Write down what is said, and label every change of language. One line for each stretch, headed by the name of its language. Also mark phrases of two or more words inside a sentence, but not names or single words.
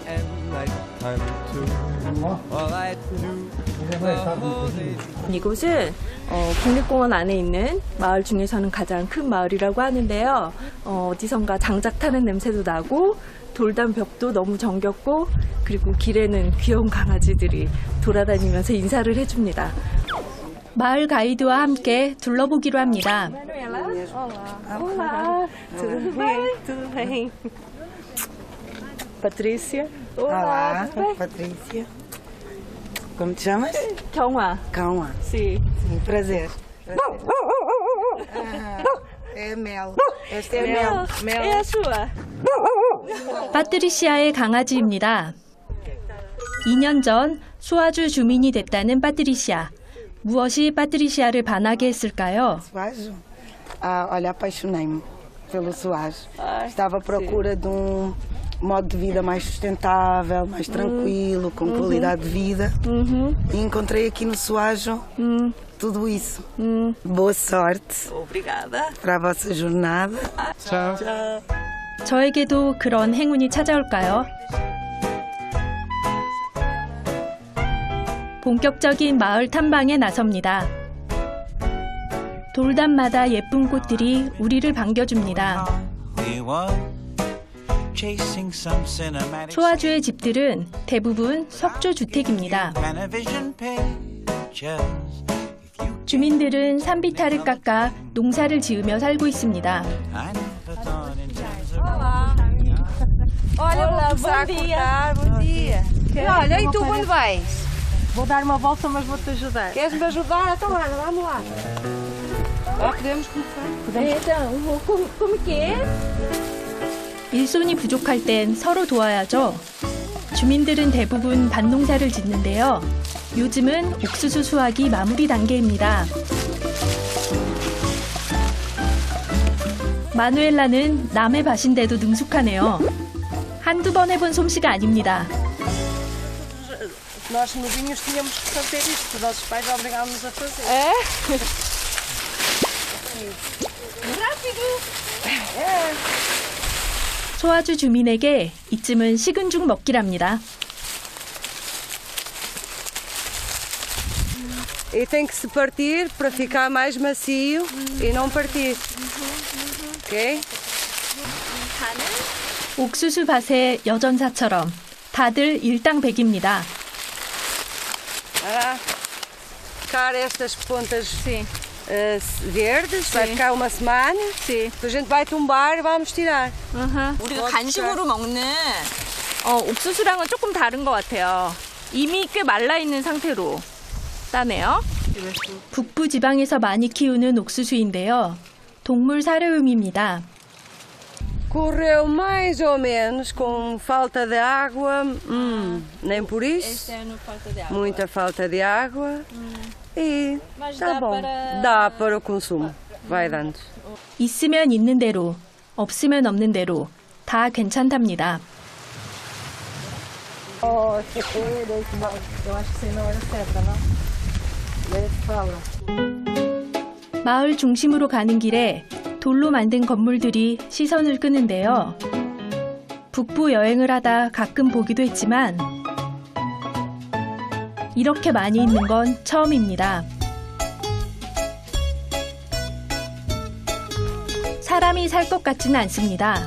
Korean: 이곳은 국립공원 안에 있는 마을 중에서는 가장 큰 마을이라고 하는데요. 어디선가 장작 타는 냄새도 나고 돌담 벽도 너무 정겹고 그리고 길에는 귀여운 강아지들이 돌아다니면서 인사를 해줍니다. 마을 가이드와 함께 둘러보기로 합니다.
Portuguese: Olá, tudo bem? Tudo bem. Patrícia. Olá, Patrícia. Como te chamas?
Korean: 경화.
Portuguese: Calma. Sim. Sim, prazer. É Mel. Esta é Mel. É a sua.
Korean: 파트리시아의 강아지입니다. 2년 전 수아주 주민이 됐다는 파트리시아. 무엇이 파트리시아를 반하게 했을까요?
Portuguese: Suajo? Olha, apaixonei-me pelo Suajo. Ai, Estava à procura de modo de vida mais sustentável, mais tranquilo, com qualidade de vida. E encontrei aqui no Soajo tudo isso. Boa sorte. Obrigada. Para a vossa jornada. Tchau.
Korean: 저에게도 그런 행운이 찾아올까요? 본격적인 마을 탐방에 나섭니다. 돌담마다 예쁜 꽃들이 우리를 반겨줍니다. 소아주의 집들은 대부분 석조 주택입니다. 주민들은 산비탈을 깎아 농사를 지으며 살고 있습니다.
Portuguese: Olha, vou começar a cortar. Bom dia. Olha, e tu quando vais? Vou dar uma volta, mas vou-te ajudar. Queres-me ajudar? Então, Ana, vamos lá. Podemos começar? Então, como que é?
Korean: 일손이 부족할 땐 서로 도와야죠. 주민들은 대부분 밭농사를 짓는데요. 요즘은 옥수수 수확이 마무리 단계입니다. 마누엘라는 남의 밭인데도 능숙하네요. 한두 번 해본 솜씨가 아닙니다.
Portuguese: Nós novinhos tínhamos que fazer isto, os nossos pais obrigavam-nos a fazer. É?
Korean: 소아주 주민에게 이쯤은 식은 죽 먹기랍니다.
Portuguese: E tem que se partir para ficar mais macio e não partir. Ok?
Korean: 옥수수 밭의 여전사처럼 다들 일당백입니다.
Portuguese: Ficar estas pontas verdes, vai ficar uma semana. Depois a gente vai tumbar e vamos tirar.
Korean: 우리가 간식으로 먹는 옥수수랑은 조금 다른 것 같아요. 이미 꽤 말라있는 상태로 따네요. 북부 지방에서 많이 키우는 옥수수인데요. 동물 사료용입니다.
Portuguese: Correu mais ou menos com falta de água, nem por isso. Muita falta de água. E tá bom. Dá para o consumo. Vai dando.
Korean: 있으면 있는 대로, 없으면 없는 대로 다 괜찮답니다.
Portuguese: Eu acho que sei na hora certa, não? Fala.
Korean: 마을 중심으로 가는 길에 돌로 만든 건물들이 시선을 끄는데요. 북부 여행을 하다 가끔 보기도 했지만 이렇게 많이 있는 건 처음입니다. 사람이 살 것 같지는 않습니다.